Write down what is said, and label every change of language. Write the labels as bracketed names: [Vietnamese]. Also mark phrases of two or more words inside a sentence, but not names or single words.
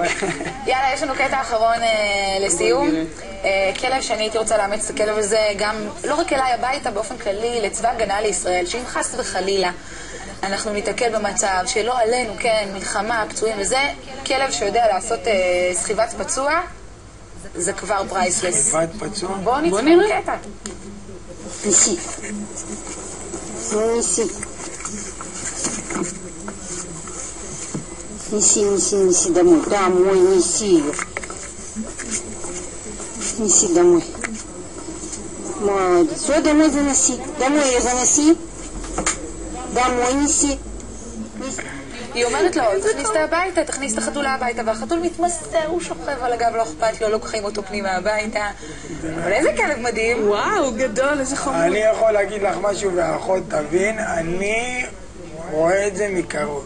[Hebrew] יאללה, יש לנו קטע אחרון לסיום. כלב שאני הייתי רוצה לאמץ את הכלב הזה גם, לא רק אליי הביתה, באופן כללי, לצבא הגנה לישראל, שאם חס וחלילה אנחנו ניתקל במצב שלא עלינו, כן, מלחמה, פצועים וזה, כלב שיודע לעשות סחיבת פצוע, זה כבר פרייסלס. סחיבת פצוע? בואו נראה קטע. [Russian] Неси. Неси. Неси домой. Домой неси ее. Неси домой. Молодец. Все, домой заноси. Домой ее заноси. Домой неси. [Hebrew] היא אומרת לו, תכניס את הביתה, תכניס את החתולה הביתה, והחתול מתמסתר, הוא שוכב על הגב, לא אכפת לו, לוקחים אותו פנימה הביתה. אבל איזה כלב מדהים. וואו, גדול, איזה חמור. אני יכול להגיד לך משהו והאחות תבין, אני רואה את זה מקרוב.